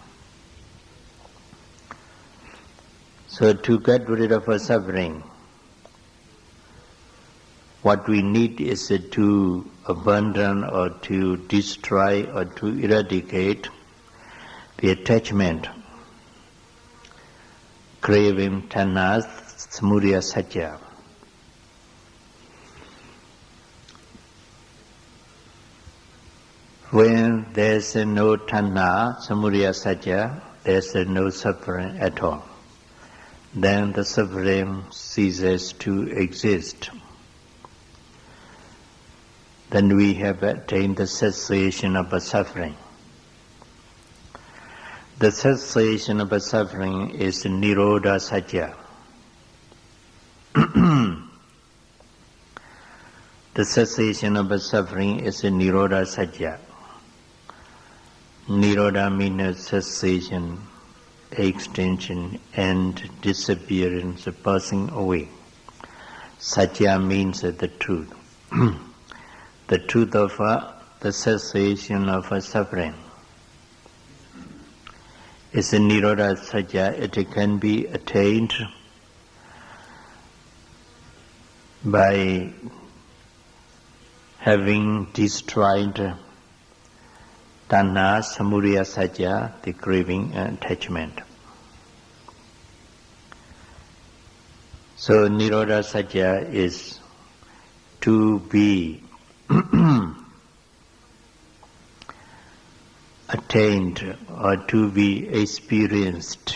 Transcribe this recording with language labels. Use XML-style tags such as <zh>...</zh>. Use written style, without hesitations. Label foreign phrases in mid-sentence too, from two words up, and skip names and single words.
<en>So to get rid of a suffering, what we need is to abandon or to destroy or to eradicate the attachment, craving,</en> <pi>tanha, samudaya satya.</pi> <en>When there's no</en> <pi>tanha, samudaya satya,</pi> <en>there's no suffering at all. Then the suffering ceases to exist. Then we have attained the cessation of a suffering. The cessation of a suffering is</en> <pi>nirodha satya.</pi> <en>The cessation of a suffering is</en> <pi>nirodha satya.</pi> <en>Nirodha means cessation, extinction, and disappearance, passing away. Satya means the truth. The truth of the cessation of suffering. Is a</en> <pi>Nirodha Satya.</pi> <en>It can be attained by having destroyed</en> <pi>tanha, samudaya, satya,</pi> <en>the craving and attachment. So</en> <pi>Nirodha Satya</pi> <en>is to be attained or to be experienced.</en>